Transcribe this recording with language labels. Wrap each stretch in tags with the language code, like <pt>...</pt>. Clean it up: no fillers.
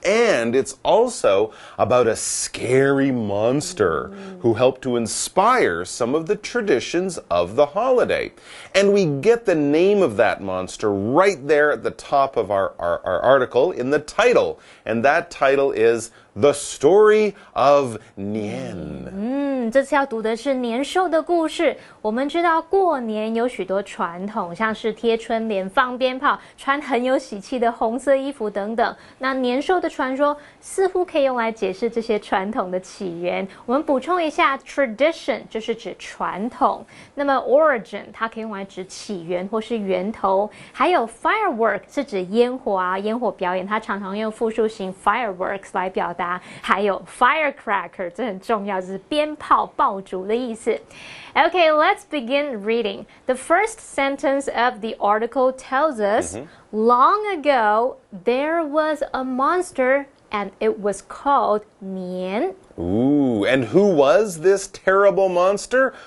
<en>And it's also about a scary monster who helped to inspire some of the traditions of the holiday. And we get the name of that monster right there at the top of our article in the title. And that title is The Story of Nian.</en> <zh>这次要读的是年兽的故事。我们知道过年有许多传统，像是贴春联、放鞭炮、穿很有喜气的红色衣服等等。那年兽的传说似乎可以用来解释这些传统的起源。我们补充一下 ，tradition 就是指传统，那么 origin 它可以用来指起源或是源头，还有 firework 是指烟火啊，烟火表演，它常常用复数形 fireworks 来表达。还有 firecracker 这很重要，就是鞭炮、爆竹的意思。</zh> <en>Okay, let's begin reading. The first sentence of the article tells us, long ago, there was a monster and it was called Nian. Ooh, and who was this terrible monster?</en>